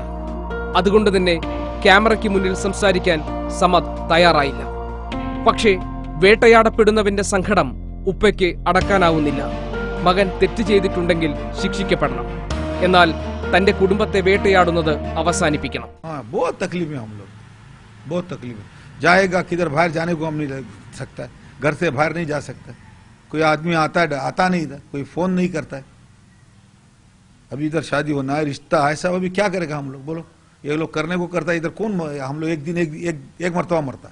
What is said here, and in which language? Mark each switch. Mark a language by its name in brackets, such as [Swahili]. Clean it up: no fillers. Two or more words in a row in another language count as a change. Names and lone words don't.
[Malayalam] അതുകൊണ്ട് തന്നെ ക്യാമറയ്ക്ക് മുന്നിൽ സംസാരിക്കാൻ സമദ് തയ്യാറായില്ല. പക്ഷേ വേട്ടയാടപ്പെടുന്നവന്റെ സങ്കടം ഉപ്പയ്ക്ക് അടക്കാനാവുന്നില്ല. മകൻ തെറ്റ് ചെയ്തിട്ടുണ്ടെങ്കിൽ ശിക്ഷിക്കപ്പെടണം, എന്നാൽ തന്റെ കുടുംബത്തെ വേട്ടയാടുന്നത് അവസാനിപ്പിക്കണം. [Hindi] हाँ, बहुत तकलीफ में हम लोग, बहुत तकलीफ है. जाएगा किधर, बाहर जाने को हम नहीं लग सकता है, घर से बाहर नहीं जा सकता. कोई आदमी आता नहीं इधर, कोई फोन नहीं करता है. अभी इधर शादी होना है, रिश्ता है सब, अभी क्या करेगा हम लोग बोलो. ये लोग करने को करता है, इधर कौन, हम लोग एक दिन एक मरतबा मरता.